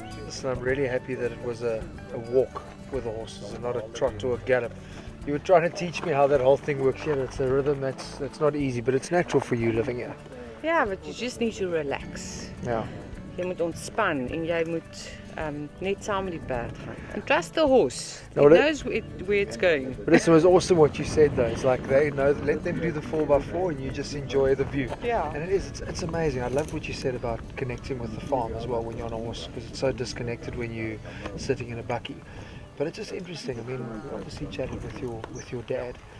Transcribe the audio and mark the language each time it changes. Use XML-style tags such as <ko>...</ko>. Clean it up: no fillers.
<en>So I'm really happy that it was a walk with the horses and not a trot or a gallop. You were trying to teach me how that whole thing works. Yeah, it's a rhythm that's not easy, but it's natural for you living here. Yeah, but you just need to relax. Yeah.</en> <af>Jy moet ontspan en jy moet net saam met die perd gaan.</af> <en>And trust the horse. No, He knows where it's going. But it was awesome what you said though. It's like they know, let them do the 4x4 and you just enjoy the view. Yeah. And it's amazing. I love what you said about connecting with the farm as well when you're on a horse, because it's so disconnected when you're sitting in a bakkie. But it's just interesting. I mean, we obviously chatted with your dad.</en>